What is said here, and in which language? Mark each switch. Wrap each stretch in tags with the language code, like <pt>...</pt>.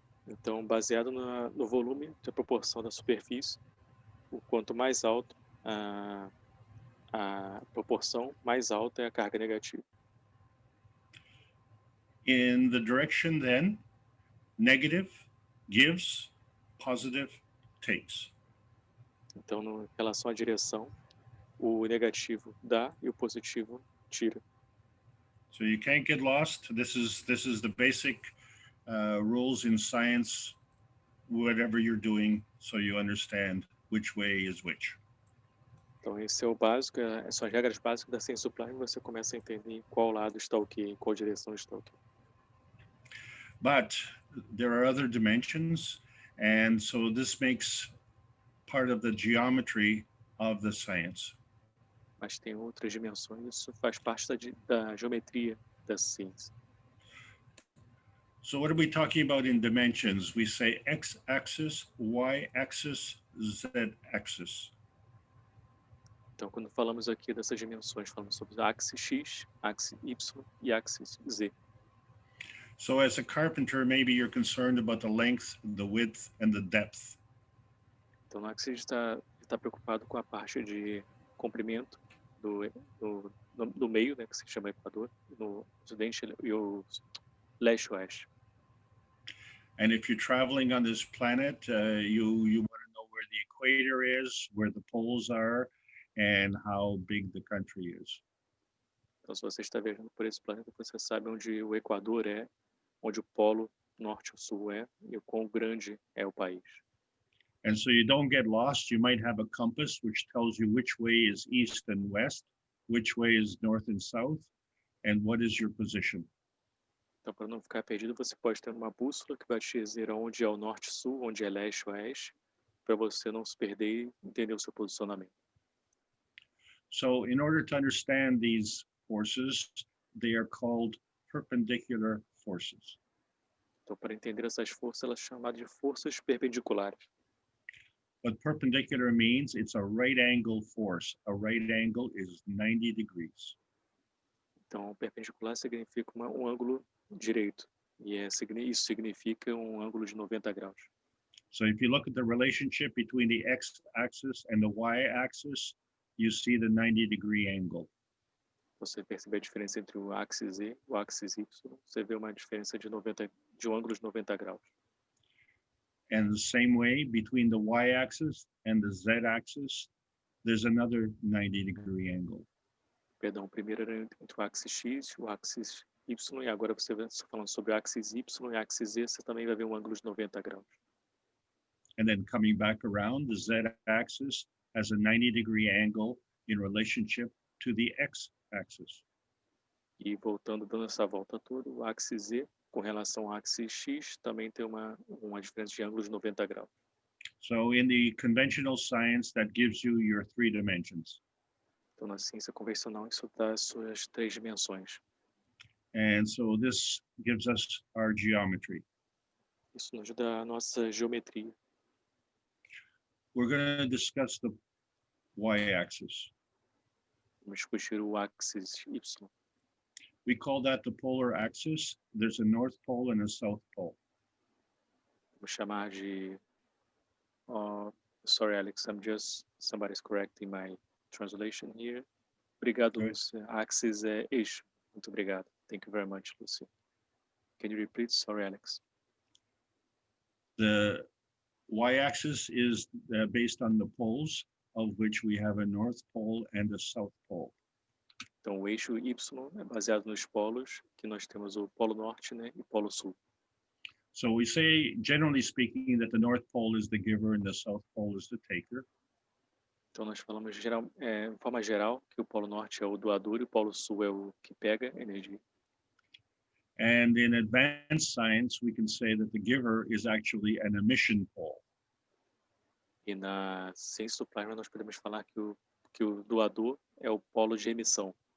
<pt>Então, baseado no volume, da proporção da superfície, o quanto mais alto a proporção, mais alta é a carga negativa.</pt> <en>In the direction then, negative gives, positive takes.</en> <pt>Então, em relação à direção, o negativo dá e o positivo tira.</pt> <en>So you can't get lost. This is the basic rules in science, whatever you're doing, so you understand which way is which.</en> <pt>Então, esse é o básico, são as regras básicas da Science Supply, e você começa a entender em qual lado está o quê, em qual direção está o quê.</pt> <en>But there are other dimensions, and so this makes part of the geometry of the science.</en> <pt>Mas tem outras dimensões, isso faz parte da geometria da ciência.</pt> <en>So what are we talking about in dimensions? We say x-axis, y-axis, z-axis.</en> <pt>Então, quando falamos aqui dessas dimensões, falamos sobre a axis X, axis Y e axis Z.</pt> <en>So as a carpenter, maybe you're concerned about the length, the width, and the depth.</en> <pt>Então, no axis está preocupado com a parte de comprimento do meio, né, que se chama equador, no ocidente e o leste-oeste.</pt> <en>And if you're traveling on this planet, you want to know where the equator is, where the poles are, and how big the country is.</en> <pt>Então, se você está viajando por esse planeta, você sabe onde o equador é, onde o polo norte ou sul é e o quão grande é o país.</pt> <en>And so you don't get lost. You might have a compass which tells you which way is east and west, which way is north and south, and what is your position.</en> <pt>Então, para não ficar perdido, você pode ter uma bússola que vai te dizer onde é o norte-sul, onde é leste-oeste, para você não se perder e entender o seu posicionamento.</pt> <en>So in order to understand these forces, they are called perpendicular forces.</en> <pt>Então, para entender essas forças, elas são chamadas de forças perpendiculares.</pt> <en>What perpendicular means, it's a right angle force. A right angle is 90 degrees.</en> <pt>Então, perpendicular significa um ângulo direito. E isso significa um ângulo de 90 graus.</pt> <en>So if you look at the relationship between the x-axis and the y-axis, you see the 90-degree angle.</en> <pt>Você percebe a diferença entre o axis Z e o axis Y. Você vê uma diferença de um ângulo de 90 graus.</pt> <en>And the same way, between the y-axis and the z-axis, there's another 90-degree angle.</en> <pt>Perdão, primeiro era entre o axis X e o axis Y, e agora você está falando sobre o axis Y e o axis Z, você também vai ver um ângulo de 90 graus.</pt> <en>And then coming back around, the z-axis has a 90-degree angle in relationship to the x-axis.</en> <pt>E voltando, dando essa volta toda, o axis Z, com relação ao axis X, também tem uma diferença de ângulo de 90 graus.</pt> <en>So in the conventional science, that gives you your 3 dimensions.</en> <pt>Então, na ciência convencional, isso dá as suas 3 dimensões.</pt> <en>And so this gives us our geometry.</en> <pt>Isso nos dá a nossa geometria.</pt> <en>We're going to discuss the y-axis.</en> <pt>Vamos discutir o axis Y.</pt> <en>We call that the polar axis. There's a north pole and a south pole.</en> <pt>Vamos chamar de...</pt> <en>sorry, Alex, somebody's correcting my translation here.</en> <pt>Obrigado, Lúcia. Axis é eixo. Muito obrigado.</pt> <en>Thank you very much, Lúcia. Can you repeat? Sorry, Alex. The y-axis is based on the poles, of which we have a north pole and a south pole.</en> <pt>Então, o eixo Y é baseado nos polos, que nós temos o polo norte, né, e o polo sul.</pt> <en>So we say, generally speaking, that the north pole is the giver and the south pole is the taker.</en> <pt>Então, nós falamos de forma geral que o polo norte é o doador e o polo sul é o que pega energia.</pt> <en>And in advanced science, we can say that the giver is actually an emission pole.</en> <pt>E na ciência do plasma, nós podemos falar que o doador é o polo de emissão.</pt>